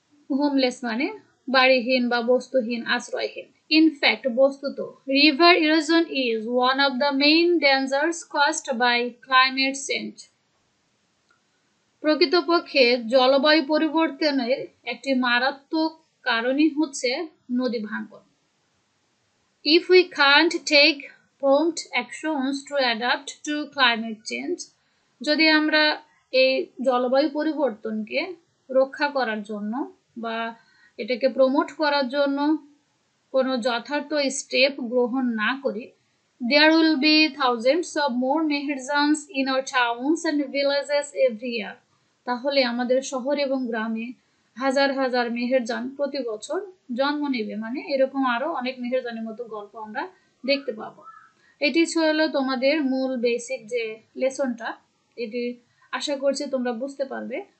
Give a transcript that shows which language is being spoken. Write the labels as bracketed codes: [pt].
[bn] Homeless মানে বাড়িহীন বা বস্তুহীন, আশ্রয়হীন। [en] In fact, বস্তুত river erosion is one of the main dangers caused by climate change. [bn] প্রকৃতপক্ষে জলবায়ু পরিবর্তনের একটি মারাত্মক কারণই হচ্ছে নদী ভাঙ্গন। [en] If we can't take prompt actions to adapt to climate change, [bn] যদি আমরা এই জলবায়ু পরিবর্তনকে রক্ষা করার জন্য বা এটাকে প্রমোট করার জন্য কোনো যথার্থ স্টেপ গ্রহণ না করি, [en] there will be thousands of more Meherjans in our towns and villages every year. [bn] তাহলে আমাদের শহর এবং গ্রামে হাজার হাজার মেহেরজান প্রতি বছর জন্ম নেবে, মানে এরকম আরো অনেক মেহেরজানের মতো গল্প আমরা দেখতে পাবো। এটি ছিল তোমাদের মূল বেসিক যে লেসনটা, এটি আশা করছি তোমরা বুঝতে পারবে।